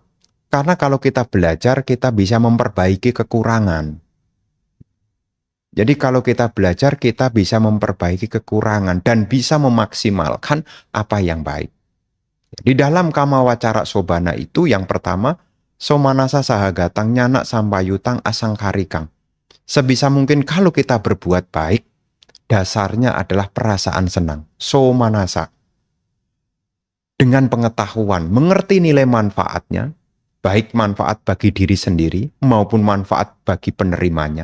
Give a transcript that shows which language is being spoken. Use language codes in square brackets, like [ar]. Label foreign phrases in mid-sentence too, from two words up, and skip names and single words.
[id] Karena kalau kita belajar, kita bisa memperbaiki kekurangan. Jadi kalau kita belajar, kita bisa memperbaiki kekurangan dan bisa memaksimalkan apa yang baik. Di dalam [pi] kama wacara sobana [id] itu yang pertama, [pi] somanasa sahagatang nyana sampayutang asangkarikang. [id] Sebisa mungkin kalau kita berbuat baik, dasarnya adalah perasaan senang. Somanasa. Dengan pengetahuan, mengerti nilai manfaatnya, baik manfaat bagi diri sendiri maupun manfaat bagi penerimanya.